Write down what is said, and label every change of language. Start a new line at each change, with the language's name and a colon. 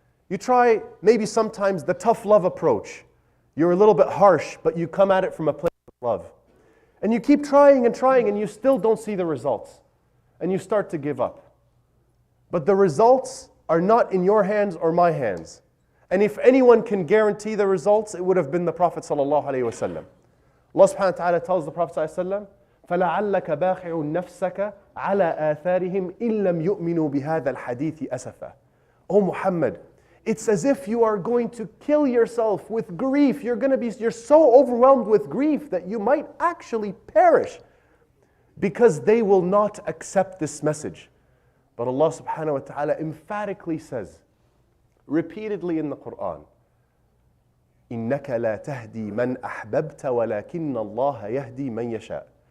English: You try maybe sometimes the tough love approach. You're a little bit harsh, but you come at it from a place of love. And you keep trying and trying and you still don't see the results. And you start to give up. But the results are not in your hands or my hands. And if anyone can guarantee the results, it would have been the Prophet sallallahu alaihi wasallam. Allah subhanahu wa ta'ala tells the Prophet sallallahu alaihi wasallam,
Arabic: فَلَعَلَّكَ بَاخِعُ نَفْسَكَ عَلَى آثَارِهِمْ إِن لَمْ يُؤْمِنُوا بِهَذَا الْحَدِيثِ أَسَفًا.
English: O Muhammad, it's as if you are going to kill yourself with grief. You're so overwhelmed with grief that you might actually perish because they will not accept this message. But Allah subhanahu wa ta'ala emphatically says, repeatedly in the Quran,
Arabic: إِنَّكَ لَا تَهْدِي مَنْ أَحْبَبْتَ وَلَكِنَّ اللَّهَ يَهْدِي مَنْ يَشَاءُ.